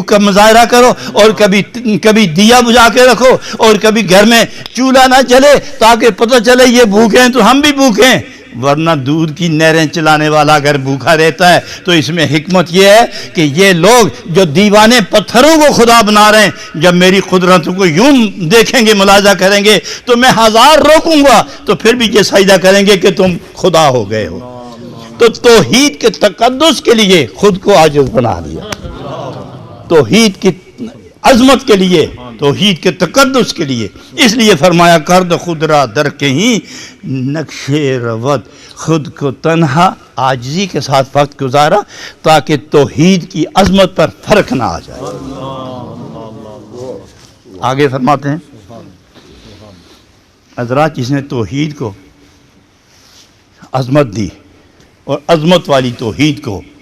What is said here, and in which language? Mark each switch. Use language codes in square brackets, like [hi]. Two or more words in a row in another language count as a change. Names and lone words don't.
[ur] کا مظاہرہ کرو اور کبھی دیا بجھا کے رکھو اور کبھی گھر میں چولہا نہ جلے تاکہ پتہ چلے یہ بھوکے ہیں تو ہم بھی بھوکے ہیں، ورنہ دودھ کی نہریں چلانے والا اگر بھوکا رہتا ہے تو اس میں حکمت یہ ہے کہ یہ لوگ جو دیوانے پتھروں کو خدا بنا رہے ہیں، جب میری قدرتوں کو یوں دیکھیں گے، ملاحظہ کریں گے تو میں ہزار روکوں گا تو پھر بھی یہ سجدہ کریں گے کہ تم خدا ہو گئے ہو۔ تو توحید کے تقدس کے لیے خود کو عاجز بنا دیا، توحید کی عظمت کے لیے، توحید کے تقدس کے لیے، اس لیے فرمایا [fa] کرد خود را در کہیں نقش روت، [ur] خود کو تنہا عاجزی کے ساتھ وقت گزارا تاکہ توحید کی عظمت پر فرق نہ آ جائے۔ آگے فرماتے ہیں حضرات، جس نے توحید کو عظمت دی اور عظمت والی توحید کو